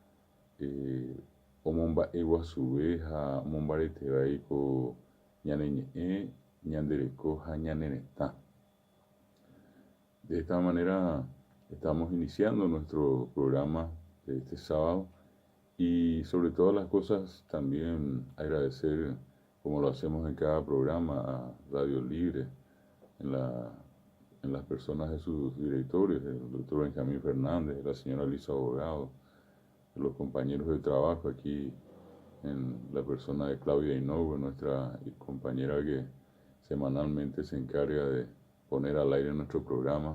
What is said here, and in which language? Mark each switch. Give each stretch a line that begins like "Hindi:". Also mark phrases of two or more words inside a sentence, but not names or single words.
Guarani: omomba'e guasuve ha omombaretévaiko ñane ñe'ẽ, ñande reko ha ñane retã.
Spanish: De esta manera estamos iniciando nuestro programa de este sábado y sobre todas las cosas también agradecer, como lo hacemos en cada programa, a Radio Libre, en las personas de sus directores, el doctor Benjamín Fernández, la señora Lisa Abogado, los compañeros de trabajo aquí, en la persona de Claudia Hinoue, nuestra compañera que semanalmente se encarga de poner al aire nuestro programa.